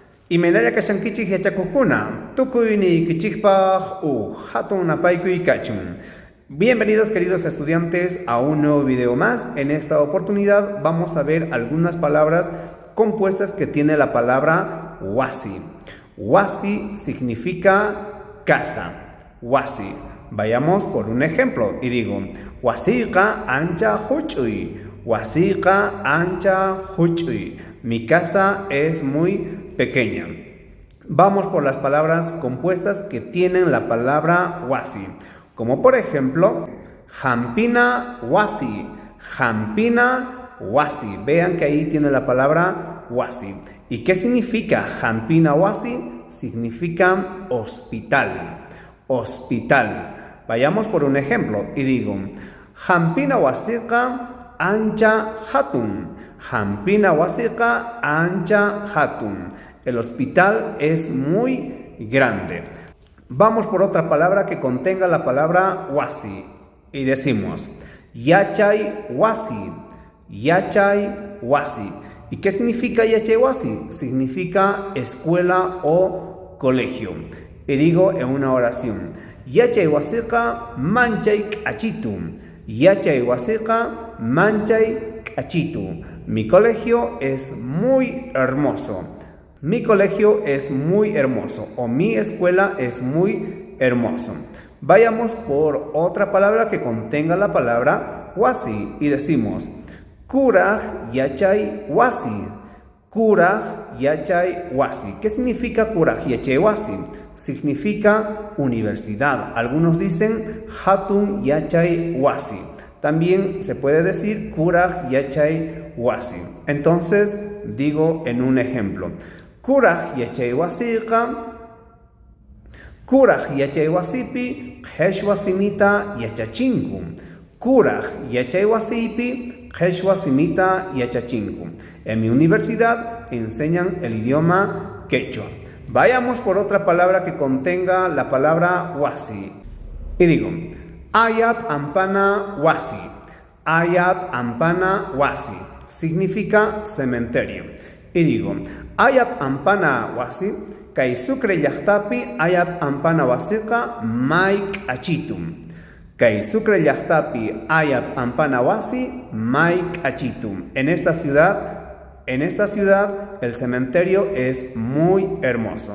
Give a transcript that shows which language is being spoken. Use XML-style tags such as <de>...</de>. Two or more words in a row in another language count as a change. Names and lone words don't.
<qu>Imenaya kashankichik yachakukuna, tukuyni kichikpaj hatun apaykuy kachun.</qu> <es>Bienvenidos queridos estudiantes a un nuevo video más. En esta oportunidad vamos a ver algunas palabras compuestas que tiene la palabra wasi. Wasi significa casa. Wasi. Vayamos por un ejemplo y digo,</es> <qu>wasiqa ancha huchuy. Wasiqa ancha huchuy.</qu> <es>Mi casa es muy pequeña. Vamos por las palabras compuestas que tienen la palabra wasi. Como por ejemplo,</es> <qu>jampina wasi. Jampina wasi.</qu> <es>Vean que ahí tiene la palabra wasi. ¿Y qué significa</es> <qu>jampina wasi?</qu> <es>Significa hospital. Hospital. Vayamos por un ejemplo y digo,</es> <qu>jampina wasiqa ancha hatun. Jampina wasiqa ancha hatun.</qu> <es>El hospital es muy grande. Vamos por otra palabra que contenga la palabra wasi. Y decimos,</es> <qu>yachay wasi. Yachay wasi.</qu> <es>¿Y qué significa</es> <qu>yachay wasi?</qu> <es>Significa escuela o colegio. Y digo en una oración,</es> <qu>yachay wasiqa manchay k'achitu. Yachay wasiqa manchay k'achitu.</qu> <es>Mi colegio es muy hermoso. Mi colegio es muy hermoso. O mi escuela es muy hermoso. Vayamos por otra palabra que contenga la palabra wasi. Y decimos,</es> <qu>kuraj yachay wasi. Kuraj yachay wasi.</qu> <es>¿Qué significa</es> <qu>kuraj yachay wasi?</qu> <es>Significa universidad. Algunos dicen</es> <qu>hatun yachay wasi.</qu> <es>También se puede decir</es> <qu>kuraj yachay wasi.</qu> <es>Entonces digo en un ejemplo,</es> <qu>kuraj yachay wasiqa, kuraj yachay wasipi, qhesh wasimita yachachinku. Kuraj yachay wasipi, qhesh wasimita yachachinku.</qu> <es>En mi universidad enseñan el idioma quechua. Vayamos por otra palabra que contenga la palabra wasi. Y digo,</es> <qu>ayap ampana wasi. Ayap ampana wasi.</qu> <es>Significa cementerio. Y digo,</es> <qu>ayap ampana wasi. Kay sucre llaqtapi ayap ampana wasiqa maik achitum. Kay sucre llaqtapi ayap ampana wasi maik achitum.</qu> <es>En esta ciudad el cementerio es muy hermoso.</es>